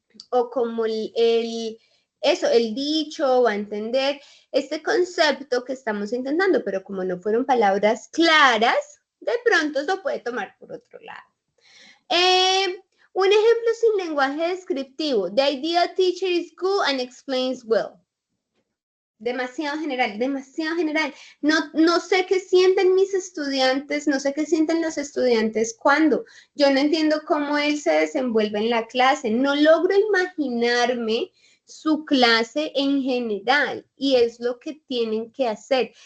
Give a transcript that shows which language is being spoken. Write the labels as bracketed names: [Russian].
[Spanish] o como el dicho, va a entender este concepto que estamos intentando, pero como no fueron palabras claras, de pronto lo puede tomar por otro lado. Un ejemplo sin lenguaje descriptivo. [English] The ideal teacher is good and explains well. [Spanish] Demasiado general, demasiado general. No sé qué sienten mis estudiantes, no sé qué sienten los estudiantes cuando yo no entiendo cómo él se desenvuelve en la clase. No logro imaginarme su clase en general y es lo que tienen que hacer.